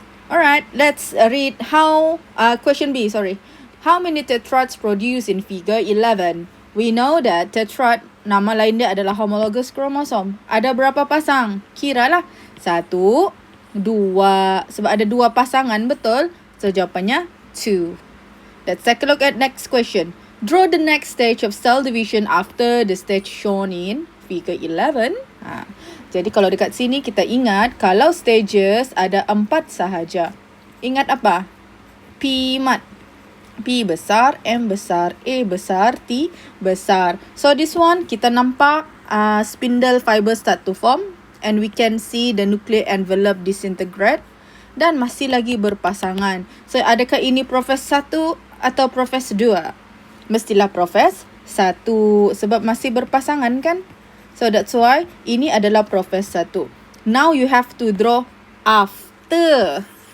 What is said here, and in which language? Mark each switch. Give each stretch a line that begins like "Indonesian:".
English: Alright, let's read question B, sorry. How many tetrads produced in figure 11? We know that
Malay: tetrad, nama lain dia adalah homologous kromosom. Ada berapa pasang? Kiralah. 1, 2. Sebab ada 2 pasangan, betul? So, jawapannya 2.
English: Let's take a look at next question. Draw the next stage of cell division after the stage shown in figure 11.
Malay: Jadi, kalau dekat sini kita ingat, kalau stages ada 4 sahaja. Ingat apa? P mat. P besar, M besar, A besar, T besar.
English: So this one
Malay: kita nampak
English: spindle fiber start to form and we can see the nuclear envelope disintegrate
Malay: dan masih lagi berpasangan. So adakah ini proses 1 atau proses 2? Mestilah proses 1 sebab masih berpasangan kan? So that's why ini adalah proses 1.
English: Now you have to draw after.